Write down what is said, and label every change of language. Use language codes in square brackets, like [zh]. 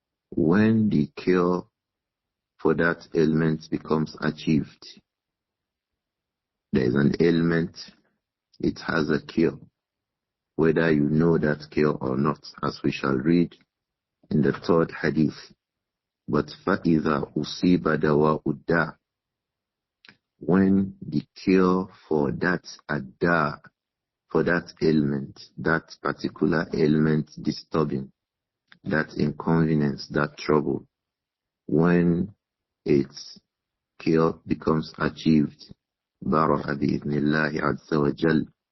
[en] When the cure for that ailment becomes achieved, there is an ailment, it has a cure, whether you know that cure or not, as we shall read in the third hadith. [ar] But فَإِذَا أُصِيبَ دَوَاءُ الدَّاءِ. [en] When the cure for that adda, for that ailment, that particular ailment disturbing, that inconvenience, that trouble, when its cure becomes achieved, [ar] بَرَأَ بِإِذْنِ اللَّهِ عَزَّ وَجَلَّ.